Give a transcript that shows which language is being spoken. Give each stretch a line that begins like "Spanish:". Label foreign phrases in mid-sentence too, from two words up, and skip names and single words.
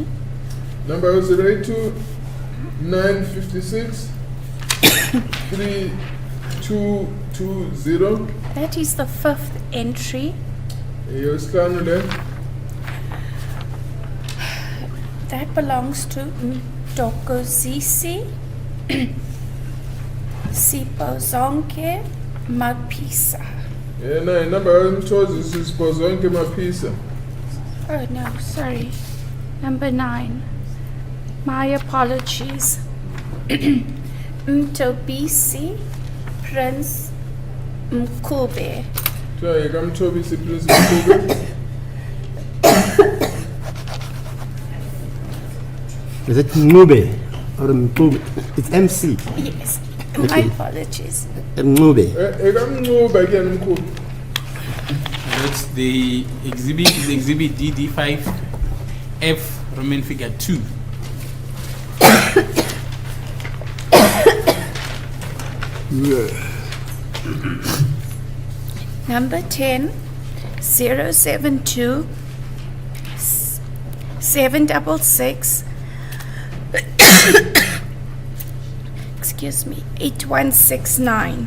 English: Number 082 956 3220. That is the fifth entry. Your scan there. That belongs to Mtokozisi Sipozonke Mapisa.
Zulu: Yena inamba yomthozi sisipho zonke maphisa.
English: Oh no, sorry. Number 9. My apologies. Mtobisi Prince Mkube.
Zulu: Kuthiwa yikamthobisi Prince Mkube.
English: Is it Mube or Mkube? It's MC. Yes, my Okay. apologies. Mube.
Zulu: Ekamncuba ke Mkube.
English: That's the exhibit, is exhibit DD5 F Roman figure 2. Number 10, 072 766 excuse me, 8169.